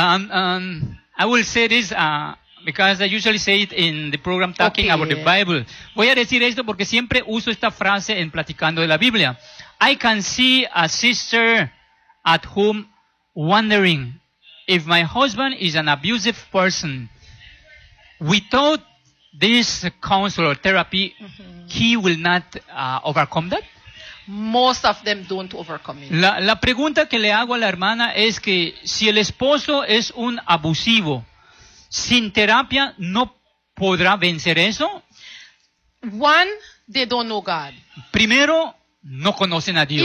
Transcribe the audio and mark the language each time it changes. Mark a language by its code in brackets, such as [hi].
[en] I will say this, because I usually say it in the program talking about the Bible. [es] Voy a decir esto porque siempre uso esta frase en platicando de la Biblia. [en] I can see a sister at home wondering if my husband is an abusive person. Without this counsel or therapy, he will not overcome that. Most of them don't overcome it. [es] La pregunta que le hago a la hermana es que si el esposo es un abusivo, sin terapia no podrá vencer eso. [en] One, they don't know God. [es] Primero, no conocen a Dios.